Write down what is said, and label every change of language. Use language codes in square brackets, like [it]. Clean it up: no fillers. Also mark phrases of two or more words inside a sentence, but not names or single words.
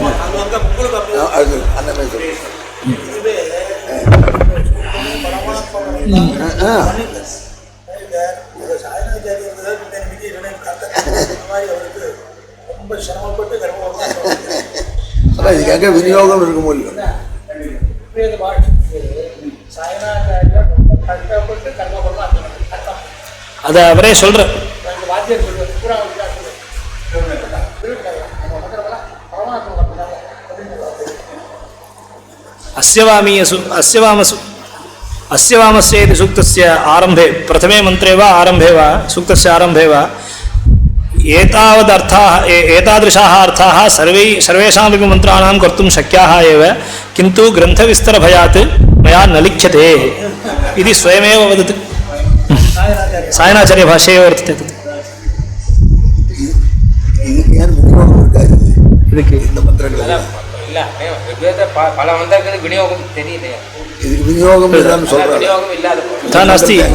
[ta] அன்னமே சொல்ற இதுக்காக விநியோகம் இருக்க முடியும். அத அவரே சொல்ற. [sa] अस्यवामस्य सूक्तस्य आरंभे प्रथमे मंत्रे वा आरंभे वा सूक्तस्य आरंभे वा एतादृशाः अर्थाः सर्वेषामपि मंत्राणां कर्तुं शक्याः एव, किन्तु ग्रन्थविस्तरभयात् मया न लिख्यते इति स्वयमेव वदति. सायणाचार्य भाष्ये वर्तते तत्. [ta] பல மந்திரங்களுக்கு விநியோகம் தெரியலையா? இதுக்கு விநியோகம் नास्ति.